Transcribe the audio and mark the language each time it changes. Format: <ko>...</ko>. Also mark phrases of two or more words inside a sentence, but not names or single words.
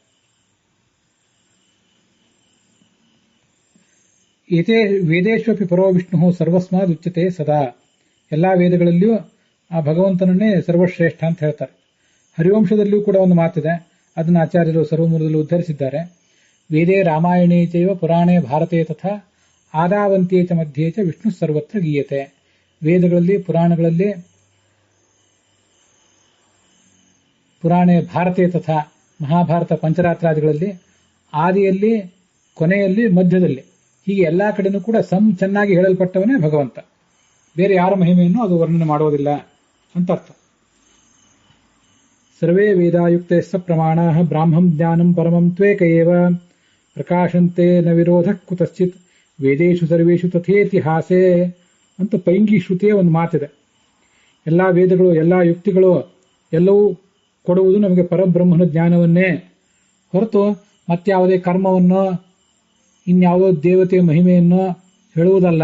<sa>ಏತೇ ವೇದೇಶ್ವಪಿ ಪರೋ ವಿಷ್ಣು ಸರ್ವಸ್ಮಾದ್ ಉಚ್ಯತೆ ಸದಾ.</sa> <kn>ಎಲ್ಲಾ ವೇದಗಳಲ್ಲಿಯೂ ಆ ಭಗವಂತನನ್ನೇ ಸರ್ವಶ್ರೇಷ್ಠ ಅಂತ ಹೇಳ್ತಾರೆ. ಹರಿವಂಶದಲ್ಲಿಯೂ ಕೂಡ ಒಂದು ಮಾತಿದೆ, ಅದನ್ನು ಆಚಾರ್ಯರು ಸರ್ವಮೂಲದಲ್ಲಿ ಉದ್ಧರಿಸಿದ್ದಾರೆ.</kn> <sa>ವೇದೇ ರಾಮಾಯಣೇ ಚೈವ ಪುರಾಣೇ ಭಾರತೆ ತಥಾ ಆದಾವಂತೆ ಚ ಮಧ್ಯೆ ಚ ವಿಷ್ಣು ಸರ್ವತ್ರ ಗೀಯತೆ.</sa> <kn>ವೇದಗಳಲ್ಲಿ, ಪುರಾಣಗಳಲ್ಲಿ,</kn> <sa>ಪುರಾಣೇ ಭಾರತೆ ತಥಾ</sa> <kn>ಮಹಾಭಾರತ ಪಂಚರಾತ್ರಾದಿಗಳಲ್ಲಿ ಆದಿಯಲ್ಲಿ, ಕೊನೆಯಲ್ಲಿ, ಮಧ್ಯದಲ್ಲಿ, ಹೀಗೆ ಎಲ್ಲಾ ಕಡೆನೂ ಕೂಡ ಚೆನ್ನಾಗಿ ಹೇಳಲ್ಪಟ್ಟವನೇ ಭಗವಂತ. ಬೇರೆ ಯಾರ ಮಹಿಮೆಯನ್ನು ಅದು ವರ್ಣನೆ ಮಾಡೋದಿಲ್ಲ ಅಂತ ಅರ್ಥ.</kn> <sa>ಸರ್ವೇ ವೇದಾಯುಕ್ತೈಸ್ಸ ಪ್ರಮಾಣಾಃ ಬ್ರಾಹ್ಮಂ ಜ್ಞಾನಂ ಪರಮಂ ತ್ವೇಕ ಏವ ಪ್ರಕಾಶಂತೆ ನ ವಿರೋಧ ಕುತಶ್ಚಿತ್ ವೇದೇಶು ಸರ್ವೇಷು ತಥೇತಿಹಾಸೆ</sa> <kn>ಅಂತ ಪೈಂಗಿ ಶ್ರುತಿಯ ಒಂದು ಮಾತಿದೆ. ಎಲ್ಲಾ ವೇದಗಳು, ಎಲ್ಲಾ ಯುಕ್ತಿಗಳು ಎಲ್ಲವೂ ಕೊಡುವುದು ನಮಗೆ ಪರಬ್ರಹ್ಮನ ಜ್ಞಾನವನ್ನೇ ಹೊರತು ಮತ್ಯಾವುದೇ ಕರ್ಮವನ್ನು, ಇನ್ಯಾವುದೋ ದೇವತೆಯ ಮಹಿಮೆಯನ್ನು ಹೇಳುವುದಲ್ಲ.</kn>